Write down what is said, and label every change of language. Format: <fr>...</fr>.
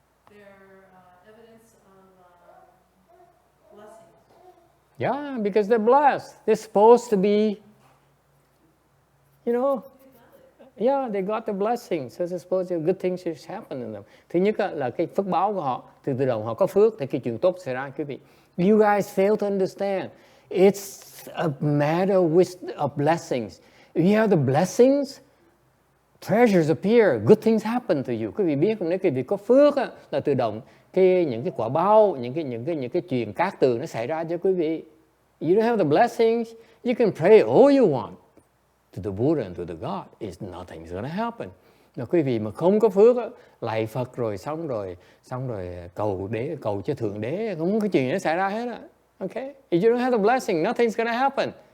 <en>They're evidence of blessings. Yeah, because they're blessed. They're supposed to be, yeah, they got the blessings. So they're supposed to, good things should happen in them.</en> <vi>Thứ nhất là cái phước báo của họ, từ đầu họ có phước thì cái chuyện tốt xảy ra, quý vị.</vi> <en>You guys fail to understand. It's a matter of blessings. If you have the blessings, treasures appear, good things happen to you.</en> <vi>Quý vị biết không? Nếu quý vị có phước là tự động những cái quả báo, những cái chuyện cát tường nó xảy ra cho quý vị.</vi> <en>You don't have the blessings, you can pray all you want to the Buddha and to the God. Nothing's gonna happen.</en> <vi>Mà quý vị mà không có phước lạy Phật rồi xong rồi cầu cho thượng đế, không có chuyện nó xảy ra hết á.</vi> <en>Okay? If you don't have the blessing, nothing's gonna happen.</en>